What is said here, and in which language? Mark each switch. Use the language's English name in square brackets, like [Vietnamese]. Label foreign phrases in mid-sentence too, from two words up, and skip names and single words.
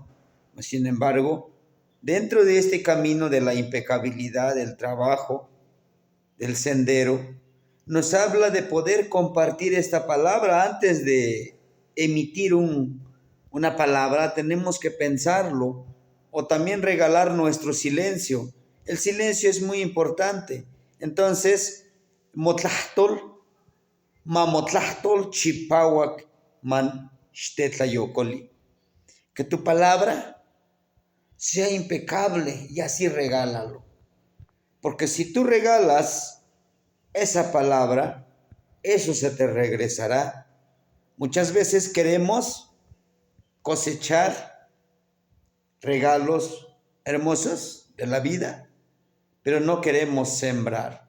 [Spanish] Sin embargo, dentro de este camino de la impecabilidad, del trabajo, del sendero, nos habla de poder compartir esta palabra. Antes de emitir una palabra, tenemos que pensarlo, o también regalar nuestro silencio. El silencio es muy importante. Entonces, [Nahuatl languages] motlahtol, mamotlahtol chipawak man shtetlayocoli. [Spanish] Que tu palabra sea impecable y así regálalo. Porque si tú regalas esa palabra, eso se te regresará. Muchas veces queremos cosechar regalos hermosos de la vida, pero no queremos sembrar.